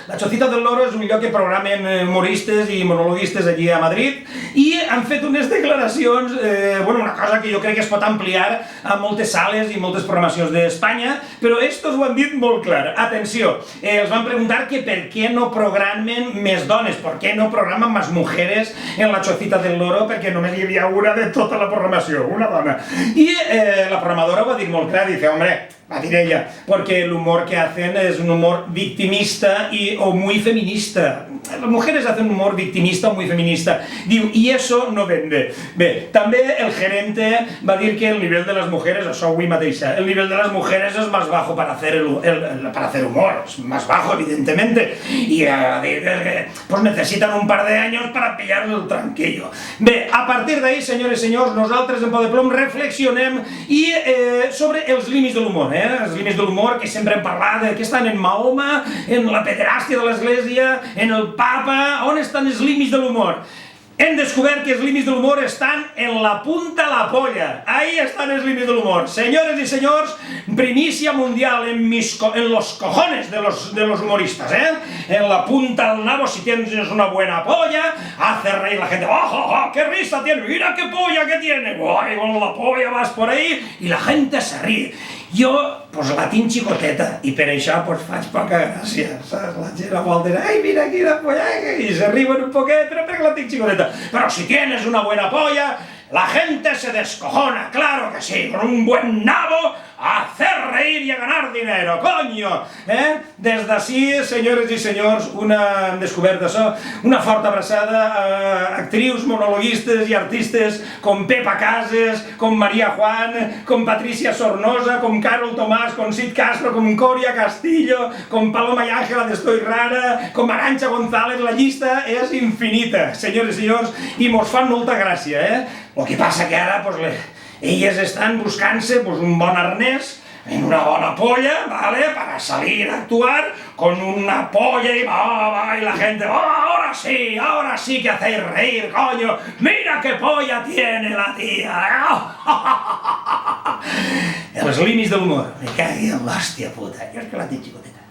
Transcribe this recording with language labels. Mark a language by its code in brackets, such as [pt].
[ca] La Chocita del Loro és un lloc que programen humoristes i monologuistes allí a Madrid i han fet unes declaracions, una cosa que jo crec que es pot ampliar a moltes sales i moltes programacions d'Espanya, però estos ho han dit molt clar. Atenció, els van preguntar que per què no programen més dones. [es] ¿Por qué no programan más mujeres en la Chocita del Loro? [ca] Perquè només hi havia una de tota la programació, una dona. I la programadora ho va dir molt clar, [es] dice, hombre, [ca] va dir ella, [es] porque el humor que hacen es un humor victimista o muy feminista. Las mujeres hacen un humor victimista o muy feminista. Diu, y eso no vende. [ca] Bé, també el gerente va dir que [es] el nivel de las mujeres, [ca] això avui mateixa, [es] el nivel de las mujeres es más bajo para hacer humor, es más bajo, evidentemente. Y pues necesitan un par de años para pillarle el tranquillo. [ca] Bé, a partir d'ahí, senyores i senyors, nosaltres en Pot de Plom reflexionem sobre els límits de l'humor, els límits de l'humor que sempre hem parlat, que estan en Mahoma, en la pederàstia de l'església, en el papa, on estan els límits de l'humor? Hem descobert que els límits de l'humor estan en la punta de la polla. Ahí estan els límits de l'humor. [es] Senyores y señores, primicia mundial en los cojones de los humoristas, En la punta del nabo, si tienes una buena polla, hace reír la gente. ¡Oh, qué risa tiene! ¡Mira qué polla que tiene! ¡Guay, con la polla vas por ahí! Y la gente se ríe. [ca] Jo, pues la tinc xicoteta, i per això pues faig poca gràcia, saps? La gent vol dir, ai, mira quina polla, i se riuen un poquet, però perquè la tinc xicoteta. [es] Però si tienes una buena polla, la gente se descojona, claro que sí, con un buen nabo, a hacer reír y a ganar dinero, coño! [ca] Des d'ací, senyores i senyors, hem descobert això, una forta abraçada a actrius, monologuistes i artistes com Pepa Casas, com María Juan, com Patricia Sornosa, com Carol Tomàs, com Sid Castro, com Coria Castillo, com Paloma y Ángela de Estoy Rara, com Arantxa González, la llista és infinita, senyores i senyors, i mos fan molta gràcia, Lo que passa que ara, elles estan buscant-se un bon arnès, en una bona polla, ¿vale? [es] Para salir a actuar con una polla y la gente, ahora sí que hacéis reír, coño, mira qué polla tiene la tía. [ca] Els límits de l'humor, me cagui en l'hòstia puta, jo és que la tinc xicoteta.